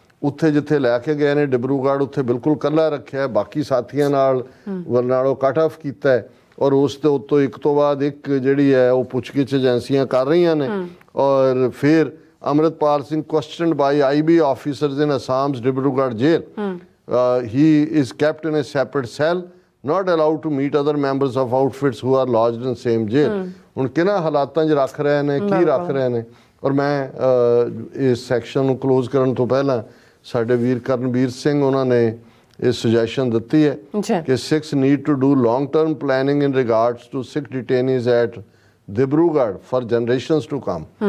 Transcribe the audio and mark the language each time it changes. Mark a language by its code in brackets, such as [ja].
[pa] ਉੱਥੇ ਜਿੱਥੇ ਲੈ ਕੇ ਗਏ ਨੇ ਡਿਬਰੂਗੜ੍ਹ, ਉੱਥੇ ਬਿਲਕੁਲ ਇਕੱਲਾ ਰੱਖਿਆ, ਬਾਕੀ ਸਾਥੀਆਂ ਨਾਲੋਂ ਕੱਟ ਆਫ ਕੀਤਾ ਹੈ। ਔਰ ਉਸ ਦੇ ਉੱਤੋਂ ਇੱਕ ਤੋਂ ਬਾਅਦ ਇੱਕ ਜਿਹੜੀ ਹੈ ਉਹ ਪੁੱਛਗਿੱਛ ਏਜੰਸੀਆਂ ਕਰ ਰਹੀਆਂ ਨੇ। ਔਰ ਫਿਰ [en] Amritpal Singh questioned by IB officers in Assam's Dibrugarh jail. He is kept in a separate cell, not allowed to meet other members of outfits who are lodged in same jail। [pa] ਹੁਣ ਕਿਹਨਾਂ ਹਾਲਾਤਾਂ 'ਚ ਰੱਖ ਰਹੇ ਨੇ, ਕੀ ਰੱਖ ਰਹੇ ਨੇ। ਔਰ ਮੈਂ ਇਸ ਸੈਕਸ਼ਨ ਨੂੰ ਕਲੋਜ਼ ਕਰਨ ਤੋਂ ਪਹਿਲਾਂ ਸਾਡੇ ਵੀਰ ਕਰਨਵੀਰ ਸਿੰਘ ਉਹਨਾਂ ਨੇ ਇਹ ਸੁਜੈਸ਼ਨ ਦਿੱਤੀ ਹੈ ਕਿ [en] Sikhs need to do long term planning in regards to Sikh detainees at Dibrugarh for generations to come.